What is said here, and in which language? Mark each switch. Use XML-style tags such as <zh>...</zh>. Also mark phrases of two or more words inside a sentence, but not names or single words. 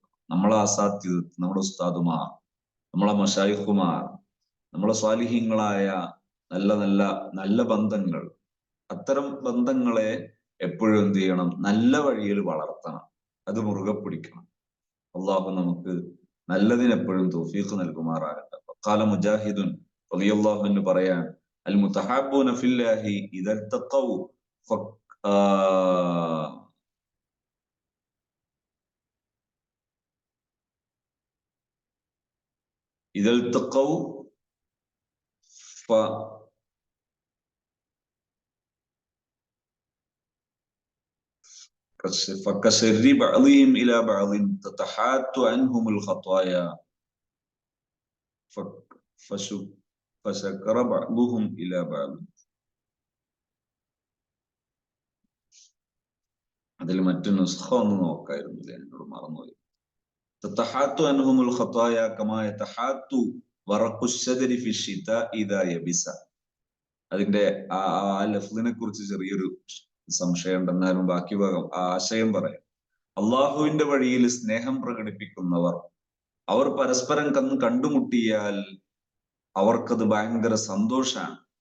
<ml>നമ്മളെ അസാത്തിദ്, നമ്മുടെ ഉസ്താദുമാർ, നമ്മളെ മശായിഖുമാർ, നമ്മളെ സ്വാലിഹീങ്ങളായ നല്ല നല്ല നല്ല ബന്ധങ്ങൾ, അത്തരം ബന്ധങ്ങളെ എപ്പോഴും എന്ത് ചെയ്യണം? നല്ല വഴിയിൽ വളർത്തണം, അത് മുറുകെ പിടിക്കണം. അള്ളാഹു നമുക്ക് നല്ലതിനെപ്പോഴും തൗഫീഖ് നൽകുമാറാകട്ടെ.</ml> <ar>قال مجاهد رضي الله عنه പറയാൻ, المتحابون في الله إذا التقوا إذا التقوا فكسر بعضهم إلى بعض تتحات عنهم الخطايا فشكر بعضهم إلى بعض.</ar> <ml>അതിൽ മറ്റു നുസ്ഖ ഒന്ന് നോക്കായിരുന്നില്ല, എന്നോട് മറന്നുപോയി.</ml> <ar>تتحات عنهم الخطايا كما يتحات ورق الشجر في الشتاء إذا يبس.</ar> <ml>അതിന്റെ ആ ലഫ്ദിനെ കുറിച്ച് ചെറിയൊരു സംശയം ഉണ്ടെന്നാലും ബാക്കി ഭാഗം ആശയം പറയാം. അള്ളാഹുവിന്റെ വഴിയിൽ സ്നേഹം പ്രകടിപ്പിക്കുന്നവർ, അവർ പരസ്പരം കണ്ടുമുട്ടിയാൽ അവർക്കത് ഭയങ്കര സന്തോഷാണ്.</ml>